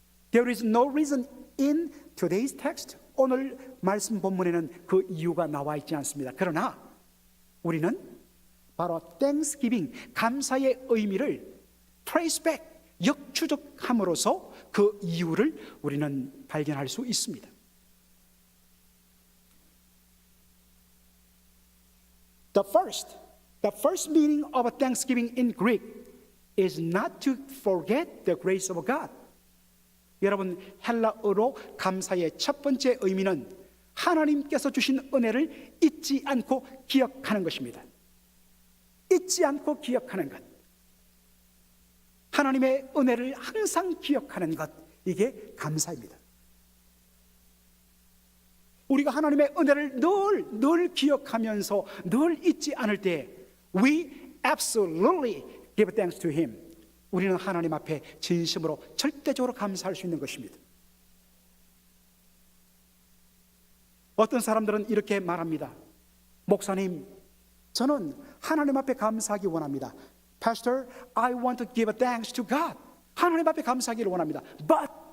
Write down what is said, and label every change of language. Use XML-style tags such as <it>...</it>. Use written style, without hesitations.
<en>There is no reason in today's text.</en> <ko>오늘 말씀 본문에는 그 이유가 나와 있지 않습니다. 그러나 우리는 바로 Thanksgiving, 감사의 의미를</ko> <en>trace back,</en> <ko>역추적함으로써 그 이유를 우리는 발견할 수 있습니다.</ko> <en>The first meaning of Thanksgiving in Greek is not to forget the grace of God.</en> <ko>여러분, 헬라어로 감사의 첫 번째 의미는 하나님께서 주신 은혜를 잊지 않고 기억하는 것입니다. 잊지 않고 기억하는 것. 하나님의 은혜를 항상 기억하는 것. 이게 감사입니다. 우리가 하나님의 은혜를 늘 기억하면서 늘 잊지 않을 때</ko> <en>We absolutely give thanks to Him.</en> <ko>우리는 하나님 앞에 진심으로 절대적으로 감사할 수 있는 것입니다. 어떤 사람들은 이렇게 말합니다. 목사님, 저는 하나님 앞에 감사하기 원합니다.</ko> <en>Pastor, I want to give thanks to God.</en> <ko>하나님 앞에 감사하기를 원합니다.</ko> <en>But</en>